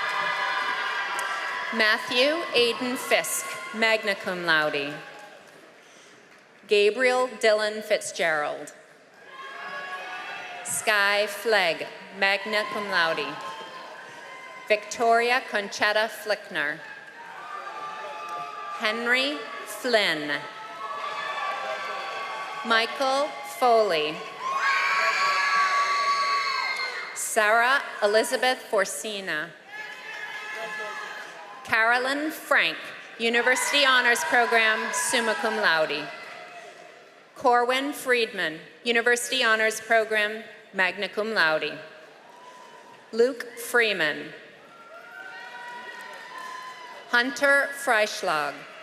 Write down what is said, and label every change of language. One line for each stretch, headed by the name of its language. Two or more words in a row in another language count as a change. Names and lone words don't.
English: Matthew Aiden Fisk,
Latin: magna cum laude.
English: Gabriel Dylan Fitzgerald. Sky Flegg,
Latin: magna cum laude.
English: Victoria Conchetta Flickner. Henry Flynn. Michael Foley. Sarah Elizabeth Forcina. Carolyn Frank, University Honors Program,
Latin: summa cum laude.
English: Corwin Friedman, University Honors Program,
Latin: magna cum laude.
English: Luke Freeman. Hunter Freischlag.